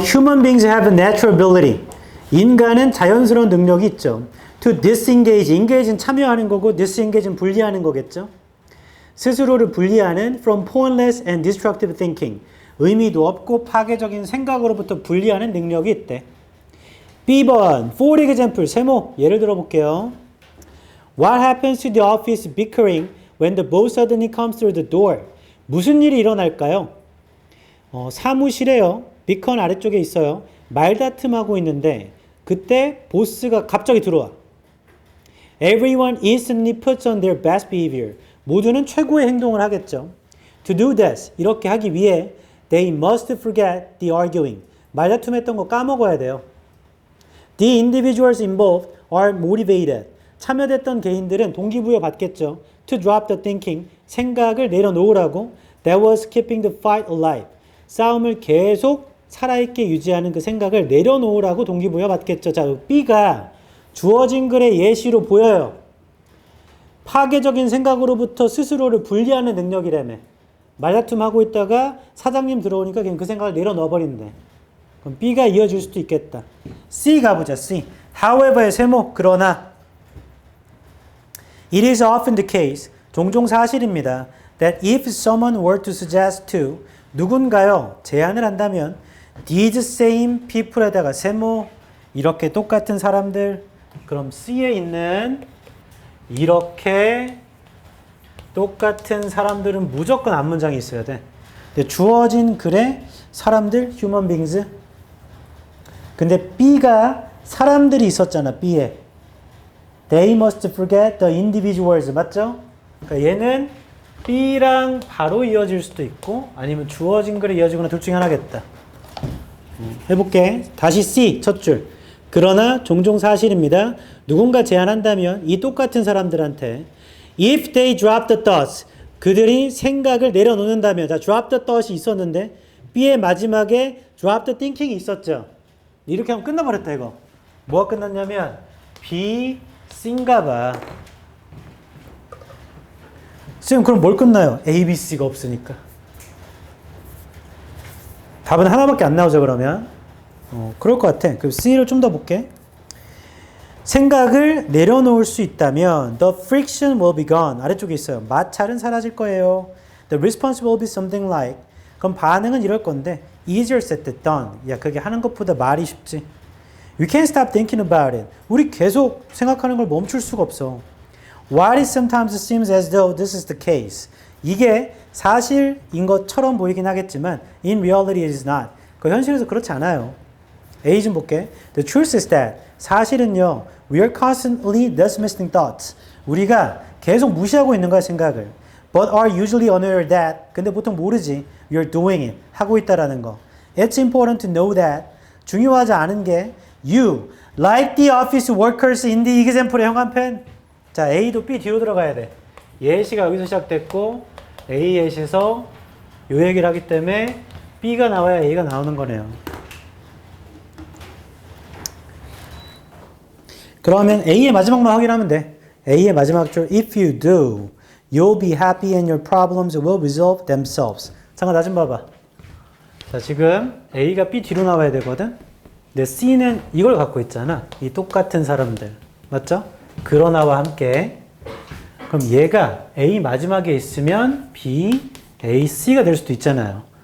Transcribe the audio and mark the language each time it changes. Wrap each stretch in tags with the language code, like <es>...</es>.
<en>Human beings have a natural ability.</en> <ko>인간은 자연스러운 능력이 있죠.</ko> <en>To disengage.</en> <ko>engage는 참여하는 거고 disengage는 분리하는 거겠죠. 스스로를 분리하는</ko> <en>from pointless and destructive thinking.</en> <ko>의미도 없고 파괴적인 생각으로부터 분리하는 능력이 있대. B번, for example, 세모, 예를 들어볼게요.</ko> <en>What happens to the office bickering when the boss suddenly comes through the door?</en> <ko>무슨 일이 일어날까요? 사무실에요. 비컨 아래쪽에 있어요. 말다툼하고 있는데 그때 보스가 갑자기 들어와.</ko> <en>Everyone instantly puts on their best behavior.</en> <ko>모두는 최고의 행동을 하겠죠.</ko> <en>To do this,</en> <ko>이렇게 하기 위해</ko> <en>they must forget the arguing.</en> <ko>말다툼했던 거 까먹어야 돼요.</ko> <en>The individuals involved are motivated.</en> <ko>참여됐던 개인들은 동기부여 받겠죠.</ko> <en>To drop the thinking.</en> <ko>생각을 내려놓으라고.</ko> <en>That was keeping the fight alive.</en> <ko>싸움을 계속 살아있게 유지하는 그 생각을 내려놓으라고 동기부여 받겠죠. 자, B가 주어진 글의 예시로 보여요. 파괴적인 생각으로부터 스스로를 분리하는 능력이라며. 말다툼하고 있다가 사장님 들어오니까 그냥 그 생각을 내려놓아버린대. 그럼 B가 이어질 수도 있겠다. C 가보자. C. However의 세모. 그러나</ko> <en>It is often the case.</en> <ko>종종 사실입니다.</ko> <en>That if someone were to suggest to</en> <ko>누군가요 제안을 한다면</ko> <en>these same people</en> <ko>에다가 세모 이렇게 똑같은 사람들 그럼 C에 있는 이렇게 똑같은 사람들은 무조건 앞문장이 있어야 돼. 근데 주어진 글에 사람들 human beings 근데 B가 사람들이 있었잖아.</ko> <en>B에 They must forget the individuals</en> <ko>맞죠? 그러니까 얘는 B랑 바로 이어질 수도 있고 아니면 주어진 글에 이어지거나 둘 중에 하나겠다. 해볼게. 다시 C 첫 줄. 그러나 종종 사실입니다. 누군가 제안한다면 이 똑같은 사람들한테</ko> <en>If they drop the thoughts</en> <ko>그들이 생각을 내려놓는다면 자 drop the thought이 있었는데 B의 마지막에 drop the thinking이 있었죠. 이렇게 하면 끝나버렸다 이거. 뭐가 끝났냐면 B, C인가 봐. 쌤 그럼 뭘 끝나요? A, B, C가 없으니까. 답은 하나밖에 안 나오죠 그러면. 그럴 것 같아. 그럼 C를 좀 더 볼게. 생각을 내려놓을 수 있다면</ko> <en>the friction will be gone.</en> <ko>아래쪽에 있어요. 마찰은 사라질 거예요.</ko> <en>The response will be something like</en> <ko>그럼 반응은 이럴 건데</ko> <en>easier said than done.</en> <ko>야 그게 하는 것보다 말이 쉽지.</ko> <en>We can't stop thinking about it.</en> <ko>우리 계속 생각하는 걸 멈출 수가 없어.</ko> <en>What it sometimes seems as though this is the case.</en> <ko>이게 사실인 것처럼 보이긴 하겠지만</ko> <en>in reality it is not.</en> <ko>그 현실에서 그렇지 않아요. A 좀 볼게.</ko> <en>The truth is that</en> <ko>사실은요.</ko> <en>We are constantly dismissing thoughts.</en> <ko>우리가 계속 무시하고 있는 거야 생각을.</ko> <en>But are usually unaware that.</en> <ko>근데 보통 모르지.</ko> <en>You're doing it.</en> <ko>하고 있다라는 거.</ko> <en>It's important to know that.</en> <ko>중요하지 않은 게</ko> <en>You, like the office workers in the example의 형광펜.</en> <ko>자, A도 B 뒤로 들어가야 돼. 예시가 여기서 시작됐고 A 예시에서 요 얘기를 하기 때문에 B가 나와야 A가 나오는 거네요. 그러면 A의 마지막만 확인하면 돼. A의 마지막 줄</ko> <en>If you do, you'll be happy and your problems will resolve themselves.</en> <ko>잠깐 나 좀 봐봐. 자, 지금 A가 B 뒤로 나와야 되거든. 근데 C는 이걸 갖고 있잖아. 이 똑같은 사람들. 맞죠? 그러나와 함께. 그럼 얘가 A 마지막에 있으면 B, A, C가 될 수도 있잖아요.</ko>